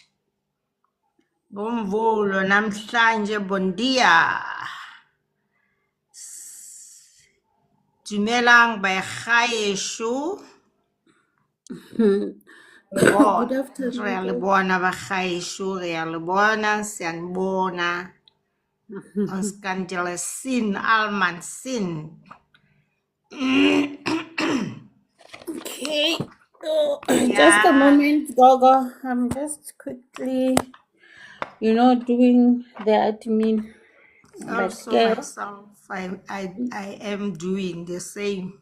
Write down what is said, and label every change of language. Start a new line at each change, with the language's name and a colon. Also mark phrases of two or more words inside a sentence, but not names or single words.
Zulu: Ngomvulo namhlanje bondia.
Tswana: Dumelang bagaetsho.
English: Good afternoon.
Tswana: Re a le bona bagaetsho, re a le bona, siyanibona.
Afrikaans: Ons kan julle sien, almal sien.
English: Okay. Just a moment, Gogo. I'm just quickly, doing the admin. Also myself, I am doing the same.